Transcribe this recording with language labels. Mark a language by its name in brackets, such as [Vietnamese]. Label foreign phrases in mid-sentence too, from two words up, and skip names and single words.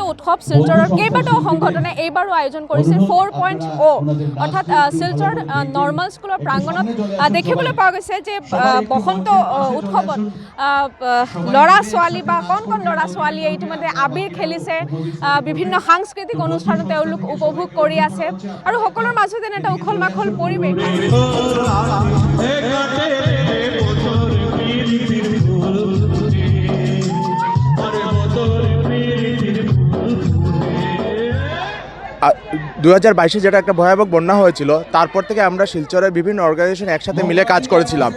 [Assamese] উৎসৱ শিলচৰৰ কেইবাটাও সংগঠনে এইবাৰো আয়োজন কৰিছিল 4.0 অৰ্থাৎ শিলচৰ নৰ্মেল স্কুলৰ প্ৰাংগণত দেখিবলৈ পোৱা গৈছে যে বসন্ত উৎসৱত ল'ৰা ছোৱালী বা কণ কণ ল'ৰা ছোৱালীয়ে ইতিমধ্যে আবিৰ খেলিছে, বিভিন্ন সাংস্কৃতিক অনুষ্ঠানো তেওঁলোক উপভোগ কৰি আছে আৰু সকলোৰ মাজতে এটা উখল মাখল পৰিৱেশ। [Bangla] দু 2022-এ যেটা একটা ভয়াবহ বন্যা হয়েছিল, তারপর থেকে আমরা শিলচরের বিভিন্ন অর্গানাইজেশন একসাথে মিলে কাজ করেছিলাম।